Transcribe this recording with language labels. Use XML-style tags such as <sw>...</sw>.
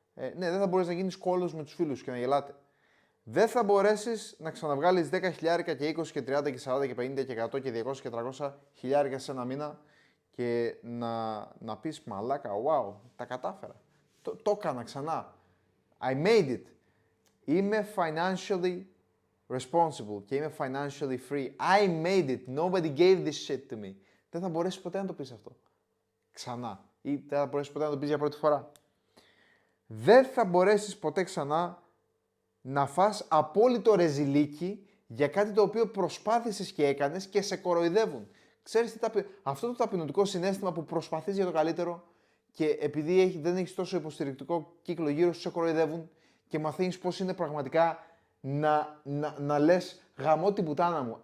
<el>Ναι, δεν θα μπορέσεις να γίνεις κόλος με τους φίλους και να γελάτε. Δεν θα μπορέσεις να ξαναβγάλεις 10 χιλιάρικα και 20 και 30 και 40 και 50 και 100 και 200 και 300 χιλιάρικα σε ένα μήνα και να πεις μαλάκα, wow, τα κατάφερα. Το έκανα ξανά.</el> <en>I made it.</en> <el>Είμαι</el> <en>financially responsible</en> <el>και είμαι</el> <en>financially free. I made it. Nobody gave this shit to me.</en> <el>Δεν θα μπορέσεις ποτέ να το πεις αυτό. Ξανά. Ή δεν θα μπορέσεις ποτέ να το πεις για πρώτη φορά. Δεν θα μπορέσεις ποτέ ξανά να φας απόλυτο ρεζιλίκι για κάτι το οποίο προσπάθησες και έκανες και σε κοροϊδεύουν. Ξέρεις αυτό το ταπεινωτικό συναίσθημα που προσπαθείς για το καλύτερο και επειδή δεν έχεις τόσο υποστηρικτικό κύκλο γύρω σου, σε κοροϊδεύουν και μαθαίνεις πώς είναι πραγματικά να λες γαμώ την πουτάνα μου.</el>